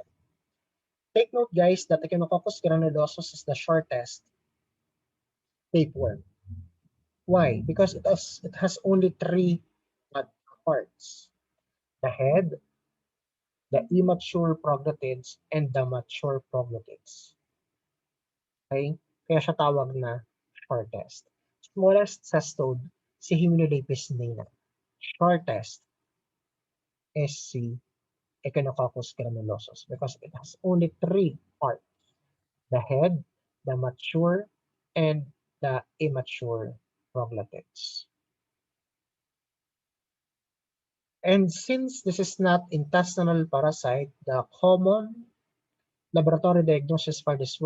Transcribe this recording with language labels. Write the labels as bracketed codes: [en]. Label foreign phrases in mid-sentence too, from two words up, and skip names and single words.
[en] Take note, guys, that Echinococcus granulosus is the shortest tapeworm. Why? Because it has only three parts: the head, the immature proglottids, and the mature proglottids. Okay? [tl] Kaya siya tawag na shortest. [en] Smallest cestode, si Hymenolapis nina. Shortest is si Echinococcus granulosus because it has only three parts: the head, the mature, and the immature proglottids. And since this is not intestinal parasite, the common laboratory diagnosis for this